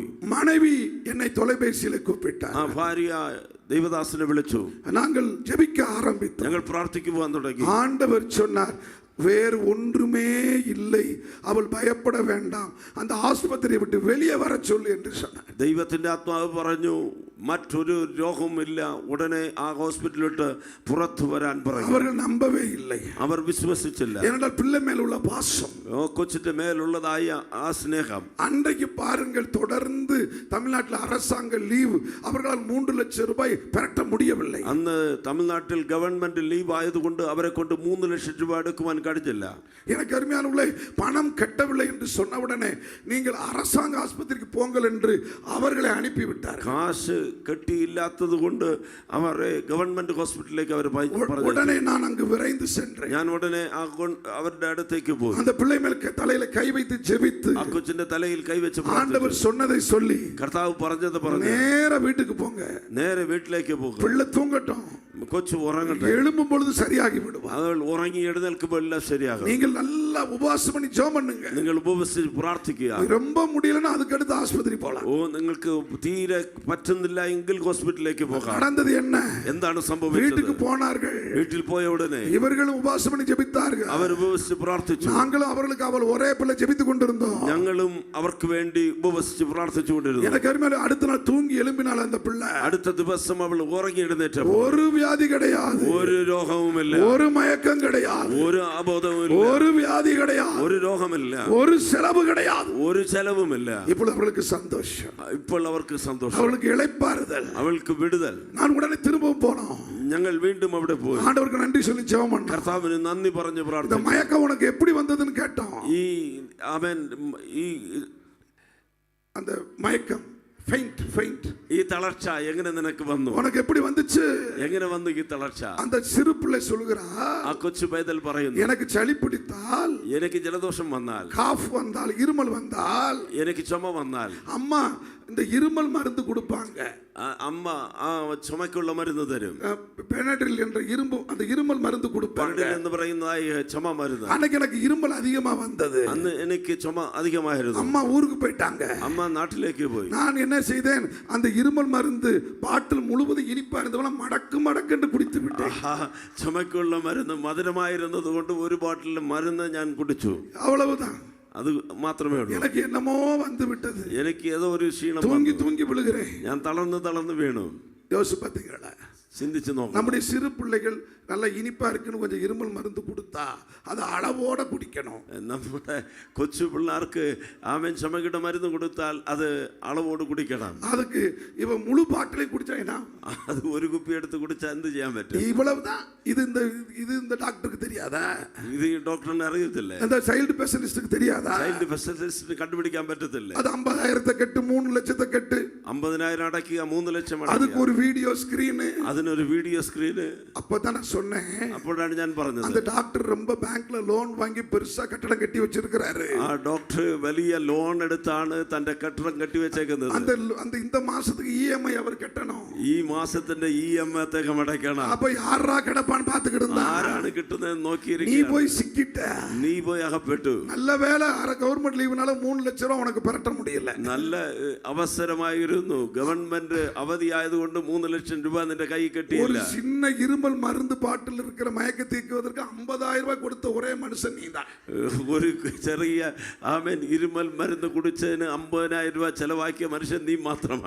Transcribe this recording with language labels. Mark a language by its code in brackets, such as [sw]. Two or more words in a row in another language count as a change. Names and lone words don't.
[ta] மனைவி என்னை தொலைபேசியில் கூப்பிட்டார். [ml] ആ ഭാര്യ ദൈവദാസനെ വിളിച്ചു. [ta] நாங்கள் ஜெபிக்க ஆரம்பித்தோம். [ml] ഞങ്ങൾ പ്രാർത്ഥിക്കുവാൻ തുടങ്ങി. [ta] ஆண்டவர் சொன்னார் வேறு ஒன்றுமே இல்லை, அவள் பயப்பட வேண்டாம், அந்த ஆஸ்பத்திரியை விட்டு வெளியே வர சொல்லு என்று சொன்னார். [ml] ദൈവത്തിന്റെ ആത്മാവ് പറഞ്ഞു മറ്റൊരു രോഗവുമില്ല, ഉടനെ ആ ഹോസ്പിറ്റലിൽ വിട്ട് പുറത്തു വരാൻ പറഞ്ഞു. [ta] அவர்கள் நம்பவே இல்லை. [ml] അവർ വിശ്വസിച്ചില്ല. [ta] ஏனென்றால் பிள்ளை மேல் உள்ள பாசம், [ml] കൊച്ചിന്റെ മേലുള്ളതായ ആ സ്നേഹം. [ta] அன்றைக்கு பாருங்கள், தொடர்ந்து தமிழ்நாட்டில் அரசாங்க லீவ், அவர்களால் 3 லட்சம் ரூபாய் பெறட்ட முடியவில்லை. [ml] അന്ന് തമിഴ്നാട്ടിൽ [en] government leave [ml] ആയതുകൊണ്ട് അവരെ കൊണ്ട് 3 ലക്ഷം രൂപ എടുക്കുവാൻ കഴിഞ്ഞില്ല. [ta] எனக்கு அருமையானவர்களே, பணம் கட்டவில்லை என்று சொன்ன உடனே நீங்கள் அரசாங்க ஆஸ்பத்திரிக்கு போங்கள் என்று அவர்களை அனுப்பிவிட்டார். [ml] കാശ് കെട്ടിയില്ലാത്തത് കൊണ്ട് അവരെ [en] government hospital [ml] അവർ [ta] உடனே நான் அங்கு விரைந்து சென்றேன். [ml] ഞാൻ ഉടനെ അവരുടെ അടുത്തേക്ക് പോയി. [ta] அந்த பிள்ளை மேல் தலையில கை வைத்து ஜெபித்து [ml] ആ കൊച്ചിന്റെ തലയിൽ കൈവച്ച് [ta] ஆண்டவர் சொன்னதை சொல்லி [ml] കർത്താവ് പറഞ്ഞത് പറഞ്ഞു [ta] நேர வீட்டுக்கு போங்க, [ml] നേരെ വീട്ടിലേക്ക് പോകും, [ta] பிள்ளை தூங்கட்டும், [ml] കൊച്ചു ഉറങ്ങട്ടെ, [ta] எழும்பும் பொழுது சரியாகி விடுவார். [ml] അവൾ ഉറങ്ങി എഴുന്നേൽക്കുമ്പോൾ എല്ലാം ശരിയാകും. [ta] நீங்கள் நல்லா உபவாசம் பண்ணி ஜெபம் பண்ணுங்க. [ml] നിങ്ങൾ ഉപവസിച്ച് പ്രാർത്ഥിക്കുക. [ta] ரொம்ப முடியலன்னா அதுக்கு அடுத்து ஆஸ்பத்திரி போலாம். [ml] നിങ്ങൾക്ക് തീരെ പറ്റുന്നില്ല എങ്കിൽ ഹോസ്പിറ്റലിലേക്ക് പോകാം. [ta] நடந்தது என்ன? [ml] എന്താണ് സംഭവിച്ചത്? [ta] வீட்டுக்கு போனார்கள். [ml] വീട്ടിൽ പോയ ഉടനെ [ta] இவர்களும் உபவாசம் பண்ணி ஜெபித்தார்கள். [ml] അവർ ഉപവസിച്ച് പ്രാർത്ഥിച്ചു. [ta] நாங்களும் அவர்களுக்கு அவள் ஒரே பிள்ளை ஜெபித்து கொண்டிருந்தோம். [ml] ഞങ്ങളും അവർക്ക് വേണ്ടി ഉപവസിച്ച് പ്രാർത്ഥിച്ചുകൊണ്ടിരുന്നു. [ta] எனக்கு அருமையான அடுத்த நாள் தூங்கி எழும்பினாள் அந்த பிள்ளை. [ml] അടുത്ത ദിവസം അവൾ ഉറങ്ങി എഴുന്നേറ്റപ്പോൾ [ta] ஒரு வியாதி கிடையாது, [ml] ഒരു രോഗവുമില്ല, [ta] ஒரு மயக்கம் கிடையாது, [ml] ഒരു അബോധവുമില്ല, [ta] ஒரு வியாதி கிடையாது, [ml] ഒരു രോഗമില്ല, [ta] ஒரு செலவு கிடையாது. [ml] ഒരു ചെലവുമില്ല. [ta] ഇപ്പോൾ அவளுக்கு சந்தோஷம், [ml] ഇപ്പോൾ അവർക്ക് സന്തോഷം, [ta] அவளுக்கு இளைப்பாறுதல், [ml] അവൾക്ക് വിടുതൽ. [ta] நான் உடனே திரும்பவும் போனோம். [ml] ഞങ്ങൾ വീണ്ടും അവിടെ പോയി. [ta] ஆண்டவருக்கு நன்றி சொல்லி ஜெபம் பண்ணோம். [ml] കർത്താവിന് നന്ദി പറഞ്ഞു [ta] இந்த [ml] പ്രാർത്ഥിച്ചു. [ta] மயக்கம் உனக்கு எப்படி வந்ததுன்னு கேட்டோம். [ml] ഈ അവൻ ഈ [ta] அந்த மயக்கம் ஃபெயிண்ட் [ml] ഈ തളർച്ച എങ്ങനെ നിനക്ക് വന്നു? [ta] உனக்கு எப்படி வந்துச்சு? [ml] എങ്ങനെ വന്നു ഈ തളർച്ച? [ta] அந்த சிறு பிள்ளை சொல்கிறா, [ml] ആ കൊച്ചു പൈതൽ പറയുന്നു, [ta] எனக்கு சளி பிடித்தால், [ml] എനിക്ക് ജലദോഷം വന്നാൽ, [ta] காஃப் வந்தால், இருமல் வந்தால், [ml] എനിക്ക് ചുമ വന്നാൽ [ta] அம்மா இந்த இருமல் மருந்து கொடுப்பாங்க. [ml] അമ്മ ആ ചുമക്കുള്ള മരുന്ന് തരും. [ta] பெனட்ரில் என்ற அந்த இருமல் மருந்து கொடுப்பாங்க [ml] എന്ന് പറയുന്നതായി ചുമ മരുന്ന്. [ta] அன்னைக்கு எனக்கு இருமல் அதிகமா வந்தது. [ml] അന്ന് എനിക്ക് ചുമ അധികമായിരുന്നു. [ta] அம்மா ஊருக்கு போயிட்டாங்க. [ml] അമ്മ നാട്ടിലേക്ക് പോയി. [ta] நான் என்ன செய்தேன், அந்த இருமல் மருந்து பாட்டில் முழுவதும் இனிப்பா இருந்தவன மடக்கு மடக்கென்று குடித்து விட்டேன். [ml] ചുമക്കുള്ള മരുന്ന് മധുരമായിരുന്നത് കൊണ്ട് ഒരു ബോട്ടിൽ മരുന്ന് ഞാൻ കുടിച്ചു. [ta] அவ்வளவுதான். [ml] അത് മാത്രമേ ഉള്ളൂ. [ta] எனக்கு என்னமோ வந்து விட்டது. [ml] എനിക്ക് ഏതോ ഒരു ക്ഷീണം, [ta] தூங்கி விழுகிறேன். [ml] ഞാൻ തളർന്ന് വീണു. [ta] யோசிச்சு பார்த்தீங்களா? [ml] ചിന്തിച്ചു നോക്കാം. [ta] நம்முடைய சிறு பிள்ளைகள் நல்ல இனிப்பா இருக்குன்னு கொஞ்சம் இருமல் மருந்து கொடுத்தா அது அளவோட குடிக்கணும். [ml] നമ്മുടെ കൊച്ചു പിള്ളേർക്ക് ആമേൻ ചുമയുടെ മരുന്ന് കൊടുത്താൽ അത് അളവോട് കുടിക്കണം. [ta] அதுக்கு இவன் முழு பாட்டிலையும் குடிச்சா என்ன? [ml] അത് ഒരു കുപ്പി എടുത്ത് കുടിച്ചാൽ എന്ത് ചെയ്യാൻ പറ്റും? [ta] இவ்வளவுதான். இது இந்த டாக்டருக்கு தெரியாதா? [ml] ഇത് ഈ ഡോക്ടറിന് അറിയത്തില്ലേ? [ta] அந்த [en] child specialist [ta] தெரியாதா? [en] child specialist [ml] കണ്ടുപിടിക്കാൻ പറ്റത്തില്ല. [ta] அது 50,000 கட்டு 3 லட்சத்தை கட்டு [ml] 50,000 അടയ്ക്കുക, 3 ലക്ഷം [ta] அதுக்கு [ml] അടയ്ക്കുക. [ta] ஒரு [en] video screen. [ml] അതിനൊരു [en] video screen. [ta] அப்பதான் நான் சொன்னேன், [ml] അപ്പോഴാണ് ഞാൻ പറഞ്ഞത്, [ta] அந்த டாக்டர் ரொம்ப [en] bank loan [ta] வாங்கி பெருசா கட்டடம் கட்டி வச்சிருக்கிறாரு. [ml] ആ ഡോക്ടർ വലിയ ലോൺ എടുത്താണ് തന്റെ കെട്ടിടം കെട്ടിവെച്ചേക്കുന്നത്. [ta] அந்த அந்த இந்த மாசத்துக்கு இஎம்ஐ அவர் கட்டணும். [ml] ഈ മാസത്തിന്റെ EMI അദ്ദേഹം അടയ്ക്കണം. [ta] அப்ப யாரா கிடப்பான்னு பாத்துக்கிட்டு இருந்தா, [ml] ആരാണ് കിട്ടുന്നത് [ta] நீ [ml] നോക്കിയിരിക്കുക. [ta] போய் சிக்கிட்ட. [ml] നീ പോയി അകപ്പെട്ടു. [ta] நல்ல வேலை [en] government leave [ta] 3 லட்சம் ரூபாய் உனக்கு பரட்ட முடியல. [ml] നല്ല അവസരമായിരുന്നു. ഗവൺമെന്റ് അവധിയായതുകൊണ്ട് 3 ലക്ഷം രൂപ നിന്റെ കൈ [ta] ஒரு [ml] കെട്ടിയില്ല. [ta] சின்ன இருமல் மருந்து பாட்டில் இருக்கிற மயக்க தீர்க்குவதற்கு 50,000 ரூபாய் கொடுத்த ஒரே மனுஷன் நீதான். [ml] ഒരു ചെറിയ ആമേൻ ഇരുമൽ മരുന്ന് കുടിച്ചതിന് 50,000 രൂപ ചെലവാക്കിയ മനുഷ്യൻ നീ മാത്രമാണ്.